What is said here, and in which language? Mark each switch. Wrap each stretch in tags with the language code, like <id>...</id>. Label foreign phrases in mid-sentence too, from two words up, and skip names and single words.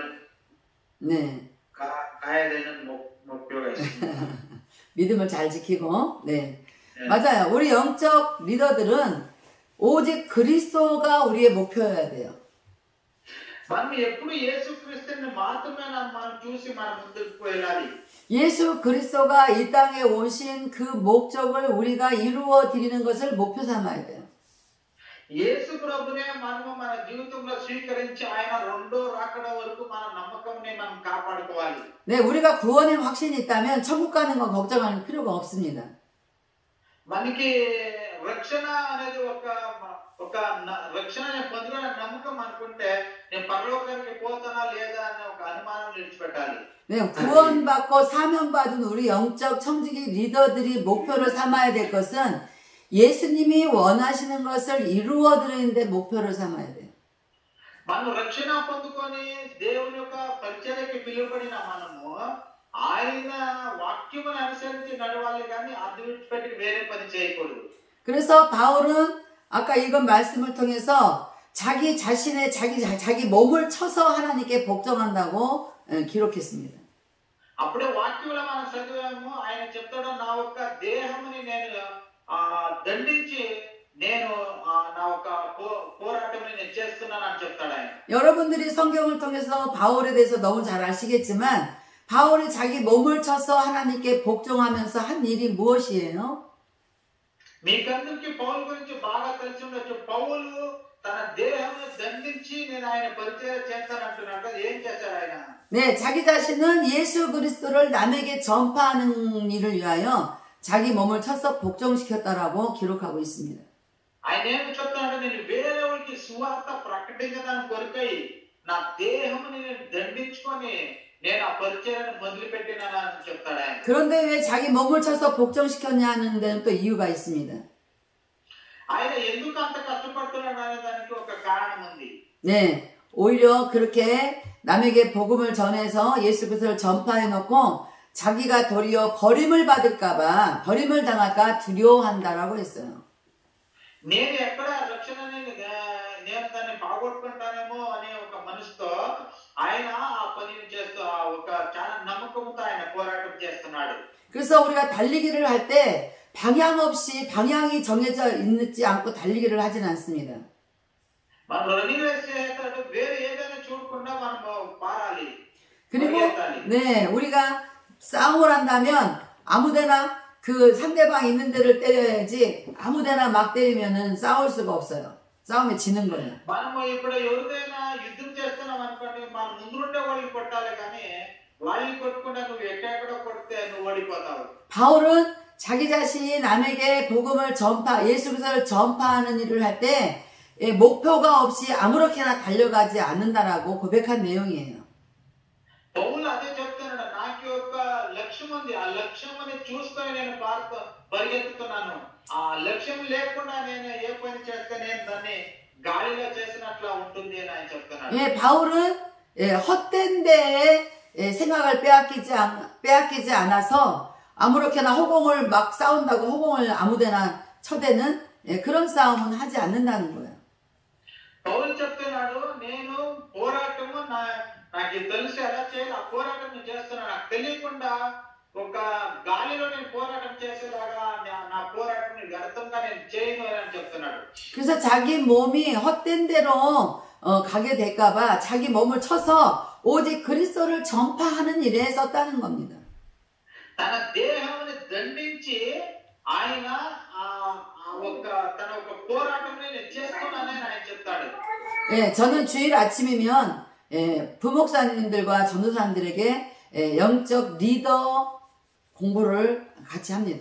<ko>네. 가야 되는 목표가 있습니다. 믿음을 잘 지키고, 네. 맞아요. 우리 영적 리더들은 오직 그리스도가 우리의 목표여야 돼요.</ko> <te>మనం ఎప్పుడు యేసుక్రీస్తుని మాత్రమే మనం చూసి మనం ముందుకు వెళ్ళాలి.</te> <ko>예수 그리스도가 이 땅에 오신 그 목적을 우리가 이루어 드리는 것을 목표 삼아야 돼요.</ko> <te>యేసు ప్రభునే మనము మన జీవితంలో స్వీకరించి ఆయన రెండో రాకడ వరకు మన నమ్మకంని మనం కాపాడుకోవాలి.</te> <ko>네, 우리가 구원의 확신이 있다면 천국 가는 건 걱정할 필요가 없습니다.</ko> <te>మనకి రక్షణ అనేది ఒక రక్షణ పొందిన నమ్మకం అనుకుంటే నేను పరలోకానికి పోతానా లేదా అనే ఒక అనుమానం విడిచిపెట్టాలి.</te> <ko>네, 구원받고 사명받은 우리 영적 청지기 리더들이 목표를 삼아야 될 것은 예수님이 원하시는 것을 이루어 드리는데 목표를 삼아야 돼요.</ko> <te>మనం రక్షణ పొందుకొని దేవుని యొక్క పరిచర్యకి పిలువబడిన మనము ఆయన వాక్యమును అనుసరించి నడవాలి కానీ అది విడిచిపెట్టి వేరే పని చేయకూడదు.</te> <ko>그래서 바울은 아까 이건 말씀을 통해서 자기 자신의 자기 몸을 쳐서 하나님께 복종한다고 기록했습니다.</ko> <te>అప్పుడే వాక్యంలో మనం చదివాము ఆయన చెప్తాడు నా యొక్క దేహముని నేను దండించి నేను నా యొక్క పోరాటముని నేను చేస్తున్నాను అని చెప్తాడు ఆయన.</te> <ko>여러분들이 성경을 통해서 바울에 대해서 너무 잘 아시겠지만 바울이 자기 몸을 쳐서 하나님께 복종하면서 한 일이 무엇이에요?</ko> <te>మీకందరికీ పౌలు గురించి బాగా తెలిసి ఉండొచ్చు. పౌలు తన దేహాన్ని దండించి నేను ఆయన పరిచర్య చేస్తానంటున్నాడు. ఏం చేశాడు ఆయన?</te> <ko>네, 자기 자신은 예수 그리스도를 남에게 전파하는 일을 위하여 자기 몸을 쳐서 복종시켰다라고 기록하고 있습니다.</ko> <te>ఆయన ఏం చెప్తాడంటే నేను వేరే వాళ్ళకి సువార్త ప్రకటించడానికి కొరకై నా దేహముని నేను దండించుకొని నేను ఆ పరిచర్యను మొదలుపెట్టినానని చెప్తాడు ఆయన.</te> <ko>그런데 왜 자기 몸을 쳐서 복종시켰냐 하는 데는 또 이유가 있습니다.</ko> <te>ఆయన ఎందుకు అంత కష్టపడుతున్నాడు అనే దానికి ఒక కారణం ఉంది.</te> <ko>네, 오히려 그렇게 남에게 복음을 전해서 예수 그리스도를 전파해 놓고 자기가 도리어 버림을 받을까봐 버림을 당할까 두려워한다라고 했어요.</ko> <te>నేను ఎక్కడ రక్షణని నేను దాన్ని బాగొట్టుకుంటానేమో అనే ఒక మనసుతో ఆయన ఆ పనిని చేస్తూ ఒక చాలా నమ్మకంతో ఆయన పోరాటం చేస్తున్నాడు.</te> <ko>그래서 우리가 달리기를 할 때 방향 없이 방향이 정해져 있지 않고 달리기를 하진 않습니다.</ko> <te>మనం</te> <en>running race</en> <te>చేసేటప్పుడు వేరే ఏదైనా చూడకుండా మనం పారాలి.</te> <ko>그리고 네, 우리가 싸움을 한다면 아무데나 그 상대방 있는 데를 때려야지 아무데나 막 때리면은 싸울 수가 없어요. 싸움에 지는 거예요.</ko> <te>మనము ఇప్పుడు ఎవరిదైనా యుద్ధం చేస్తున్నాం అనుకోండి మన ముందుండే వాళ్ళని కొట్టాలి కానీ వాళ్ళని కొట్టుకుంటే నువ్వు ఎక్కడెక్కడో కొడితే నువ్వు ఓడిపోతావు.</te> <ko>바울은 자기 자신이 남에게 복음을 예수 그리스도를 전파하는 일을 할 때 목표가 없이 아무렇게나 달려가지 않는다라고 고백한 내용이에요.</ko> <te>పౌలు అదే చెప్తున్నాడు, నాకు ఒక లక్ష్యం ఉంది, ఆ లక్ష్యం చూసుకొని నేను పరిగెత్తుతున్నాను. ఆ లక్ష్యం లేకుండా నేను ఏ పని చేస్తే నేను దాన్ని గాలిలో చేసినట్లా ఉంటుంది అని ఆయన చెప్తున్నాడు.</te> <ko>예, 바울은 헛된 데에 생각을 빼앗기지 않아서 아무렇게나 허공을 막 싸운다고 허공을 아무데나 쳐대는 그런 싸움은 하지 않는다는 거예요.</ko> <te>పౌలు చెప్తున్నాడు, నేను పోరాటము నాకు తెలిసి ఎలా చేయాలి ఆ పోరాటం నేను చేస్తున్నాను. నాకు తెలియకుండా ఒక గాలిలో నేను పోరాటం చేసేలాగా నా పోరాటం వ్యర్థంగా నేను చేయను అని చెప్తున్నాడు.</te> <ko>그래서 자기 몸이 헛된 데로 가게 될까봐 자기 몸을 쳐서 오직 그리스도를 전파하는 일에 썼다는 겁니다.</ko> <te>తన దేహాన్ని దండించి ఆయన తన ఒక పోరాటం నేను చేస్తున్నానని ఆయన చెప్తాడు.</te> <ko>예, 저는 주일 아침이면 부목사님들과 전도사님들에게 영적 리더 공부를 같이 합니다.</ko>